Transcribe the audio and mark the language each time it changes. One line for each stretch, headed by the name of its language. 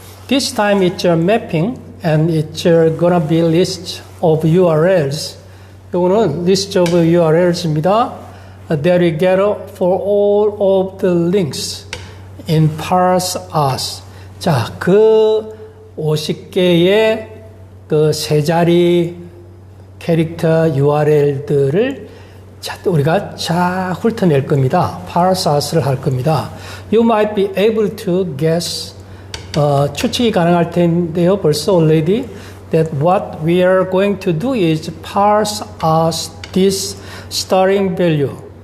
English: This time it's a mapping and it's gonna be list of URLs.
Korean: 요거는
English: list of URLs입니다. That we get for all of the links in parse us.
Korean: 자, 그 50개의 그 세 자리 캐릭터 URL들을 우리가 쫙 훑어낼 겁니다. parse us를 할 겁니다.
English: You might be able to guess
Korean: 추측이 가능할 텐데요. 벌써
English: already that what we are going to do is parse us this starting value.